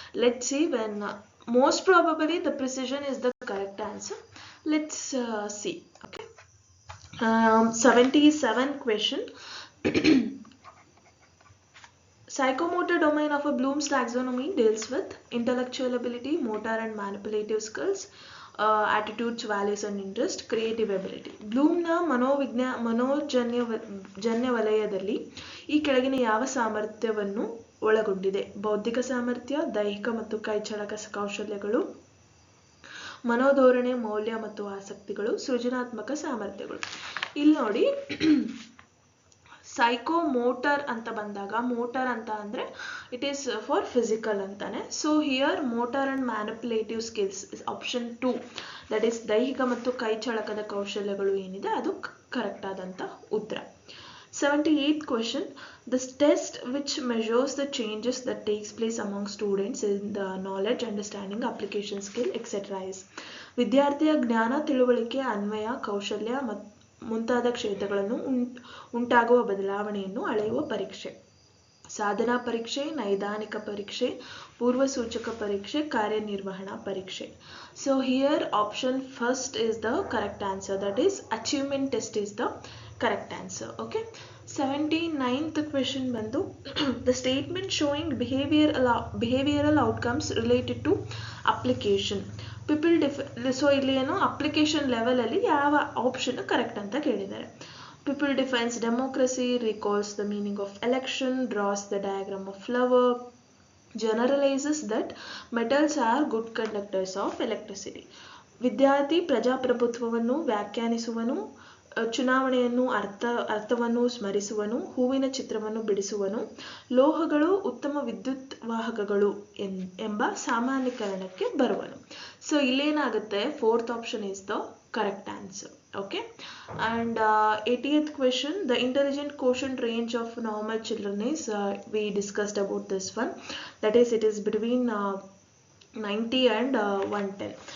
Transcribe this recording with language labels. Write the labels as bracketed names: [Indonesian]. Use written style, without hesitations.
[English] Let's see when most probably the precision is the correct answer. Let's see. Okay, 77th question. Psychomotor domain of a Bloom's taxonomy deals with intellectual ability, motor and manipulative skills, attitudes, values and interest, creative ability. [Kannada] ಬ್ಲೂಮ್ನ ಮನೋಜನ್ಯ ವಲಯದಲ್ಲಿ ಈ ಕೆಳಗಿನ ಯಾವ ಸಾಮರ್ಥ್ಯವನ್ನು ಒಳಗೊಂಡಿದೆ? ಬೌದ್ಧಿಕ ಸಾಮರ್ಥ್ಯ, ದೈಹಿಕ ಮತ್ತು ಕೈಚಳಕ ಕೌಶಲ್ಯಗಳು, ಮನೋಧೋರಣೆ, ಮೌಲ್ಯ ಮತ್ತು ಆಸಕ್ತಿಗಳು, ಸೃಜನಾತ್ಮಕ ಸಾಮರ್ಥ್ಯಗಳು. ಇಲ್ಲಿ ನೋಡಿ, ಸೈಕೋಮೋಟರ್ ಅಂತ ಬಂದಾಗ, ಮೋಟರ್ ಅಂತ ಅಂದರೆ [English] it is for physical [Kannada] ಅಂತಾನೆ. [English] so here motor and manipulative skills option 2, that is [Kannada] ದೈಹಿಕ ಮತ್ತು ಕೈಚಳಕದ ಕೌಶಲ್ಯಗಳು ಏನಿದೆ ಅದು ಕರೆಕ್ಟ್ ಆದಂಥ ಉತ್ತರ. [English] 78th question, the test which measures the changes that takes place among students in the knowledge, understanding, application skill, etc. [Kannada] is ವಿದ್ಯಾರ್ಥಿಯ ಜ್ಞಾನ, ತಿಳುವಳಿಕೆ, ಅನ್ವಯ, ಕೌಶಲ್ಯ ಮುಂತಾದ ಕ್ಷೇತ್ರಗಳನ್ನು ಉಂಟಾಗುವ ಬದಲಾವಣೆಯನ್ನು ಅಳೆಯುವ ಪರೀಕ್ಷೆ. ಸಾಧನಾ ಪರೀಕ್ಷೆ, ನೈದಾನಿಕ ಪರೀಕ್ಷೆ, ಪೂರ್ವಸೂಚಕ ಪರೀಕ್ಷೆ, ಕಾರ್ಯನಿರ್ವಹಣಾ ಪರೀಕ್ಷೆ. [English] So here option first is the correct answer, that is achievement test is the correct answer. Okay, 79th question ಬಂದು the statement showing behavioral outcomes related to application. [Kannada] So ಇಲ್ಲಿ ಏನು ಅಪ್ಲಿಕೇಶನ್ ಲೆವೆಲಲ್ಲಿ ಯಾವ ಆಪ್ಷನ್ ಕರೆಕ್ಟ್ ಅಂತ ಕೇಳಿದ್ದಾರೆ. [English] People defines democracy, recalls the meaning of election, draws the diagram of flower, generalizes that metals are good conductors of electricity. [Kannada] ವಿದ್ಯಾರ್ಥಿ ಪ್ರಜಾಪ್ರಭುತ್ವವನ್ನು ವ್ಯಾಖ್ಯಾನಿಸುವನು, ಚುನಾವಣೆಯನ್ನು ಅರ್ಥವನ್ನು ಸ್ಮರಿಸುವನು, ಹೂವಿನ ಚಿತ್ರವನ್ನು ಬಿಡಿಸುವನು, ಲೋಹಗಳು ಉತ್ತಮ ವಿದ್ಯುತ್ ವಾಹಕಗಳು ಎಂಬ ಸಾಮಾನ್ಯೀಕರಣಕ್ಕೆ ಬರುವನು. [English] So ಇಲ್ಲೇನಾಗುತ್ತೆ, fourth option is the correct answer. Okay, and 80th question, the intelligent quotient range of normal children is we discussed about this one, that is it is between 90 and 110.